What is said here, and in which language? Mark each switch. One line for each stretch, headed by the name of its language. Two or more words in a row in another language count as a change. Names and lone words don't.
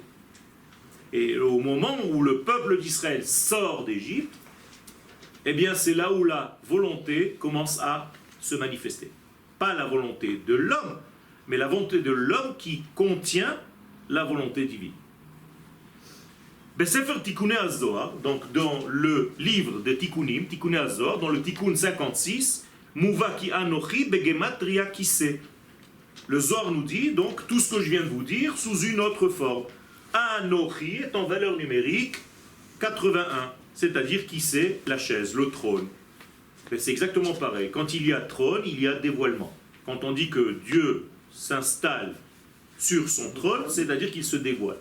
French: Et au moment où le peuple d'Israël sort d'Égypte, eh bien, c'est là où la volonté commence à se manifester. Pas la volonté de l'homme, mais la volonté de l'homme qui contient la volonté divine.
Hebrew: בספר תיקוני הזוהר,
French: donc dans le livre de Tikkunim, Tikkuné HaZohar, dans le Tikkun 56,
Hebrew: מובא כי אנכי בגימטריא כסא.
French: Le Zohar nous dit donc tout ce que je viens de vous dire sous une autre forme. Anochi est en valeur numérique 81, c'est-à-dire kise, la chaise, le trône. Mais c'est exactement pareil. Quand il y a trône, il y a dévoilement. Quand on dit que Dieu s'installe sur son trône, c'est-à-dire qu'il se dévoile.